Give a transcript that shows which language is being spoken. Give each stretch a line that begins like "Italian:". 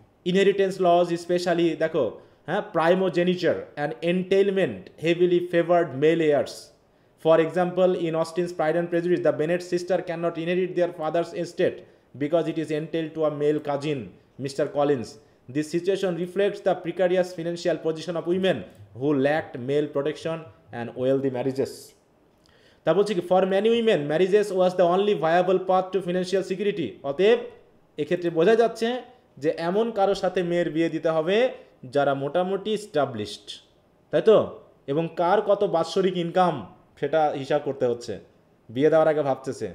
English: Inheritance laws specially, দেখো, হ্যাঁ, primogeniture and entailment heavily favoured male heirs. For example, in Austen's Pride and Prejudice the Bennet sister can not inherit their father's estate because it is entailed to a male cousin, mister Collins. This situation reflects the precarious financial position of women who lacked male protection and wealthy marriages.
Bangla: তা বলছি কি,
English: For many women marriages was the only viable path to financial security.
Bangla: অতএব এক্ষেত্রে বোঝা যাচ্ছে যে এমন কারোর সাথে মেয়ের বিয়ে দিতে হবে যারা মোটামুটি স্টাবলিশড, তাই তো, এবং কার কত বাৎসরিক ইনকাম সেটা হিসাব করতে হচ্ছে, বিয়ে দেওয়ার আগে ভাবতেছে।